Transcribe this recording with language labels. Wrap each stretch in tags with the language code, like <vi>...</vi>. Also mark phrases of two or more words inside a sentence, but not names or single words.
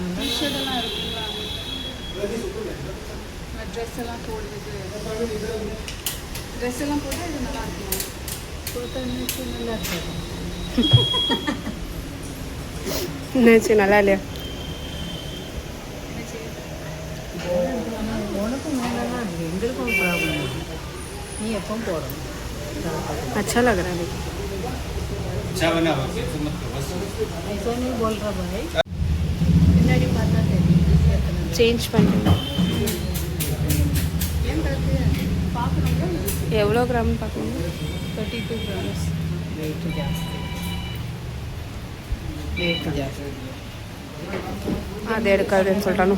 <ta>டிஷர்ட்டெல்லாம் இருக்குங்களா ட்ரெஸ் எல்லாம் போடுறது ட்ரெஸ் எல்லாம் போட்டால் இது நல்லா இருக்குமா போட்டோன்னு நல்லா இருக்கும் என்னாச்சு நல்லா இல்லையா உனக்கும் மேலாம் இருக்குது எங்களுக்கும் ப்ராப்ளம் நீ எப்போ போடணும்</ta> <hi>अच्छा लग रहा है अच्छा बना हुआ है तो मत करो बस ऐसा नहीं बोल रहा भाई</hi> <ta>பின்னாடி பார்த்தா தெரியும் சேஞ்ச் பண்ணுங்க ஏன் கருத்து பார்க்கணுங்களா எவ்வளோ கிராம்னு பார்க்கணும் 32 grams வெயிட் ஜாஸ்தி வெயிட் ஜாஸ்தி அது எடுக்காதுன்னு சொல்லிட்டானோ</ta>